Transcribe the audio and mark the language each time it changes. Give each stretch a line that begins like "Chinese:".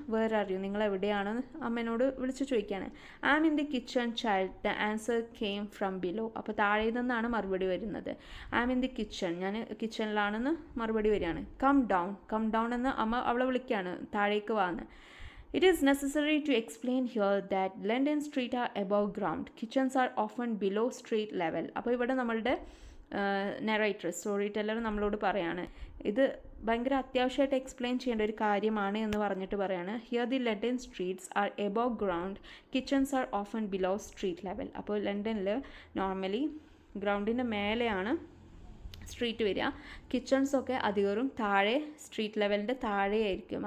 English: where are you,
Malayalam: നിങ്ങൾ എവിടെയാണെന്ന് അമ്മേനോട് വിളിച്ച് ചോദിക്കുകയാണ്.
English: I am in the kitchen child, the answer came from below.
Malayalam: അപ്പോൾ താഴെ നിന്നാണ് മറുപടി വരുന്നത്.
English: I am in the kitchen,
Malayalam: ഞാൻ കിച്ചണിലാണെന്ന് മറുപടി വരികയാണ്.
English: come down
Malayalam: എന്ന് അമ്മ അവളെ വിളിക്കുകയാണ്, താഴേക്ക് വാന്ന്.
English: It is necessary to explain here that London street are above ground. Kitchens are often below street level.
Malayalam: അപ്പോൾ ഇവിടെ നമ്മളുടെ നെറേറ്റർ, സ്റ്റോറി ടെല്ലർ നമ്മളോട് പറയാണ്, ഇത് ഭയങ്കര അത്യാവശ്യമായിട്ട് എക്സ്പ്ലെയിൻ ചെയ്യേണ്ട ഒരു കാര്യമാണ് എന്ന് പറഞ്ഞിട്ട് പറയാണ്.
English: Here the London streets are above ground, kitchens are often below street level.
Malayalam: അപ്പോൾ ലണ്ടനിൽ നോർമലി ഗ്രൗണ്ടിൻ്റെ മേലെയാണ് സ്ട്രീറ്റ് വരിക, കിച്ചൺസൊക്കെ അധികവും താഴെ സ്ട്രീറ്റ് ലെവലിൻ്റെ താഴെയായിരിക്കും.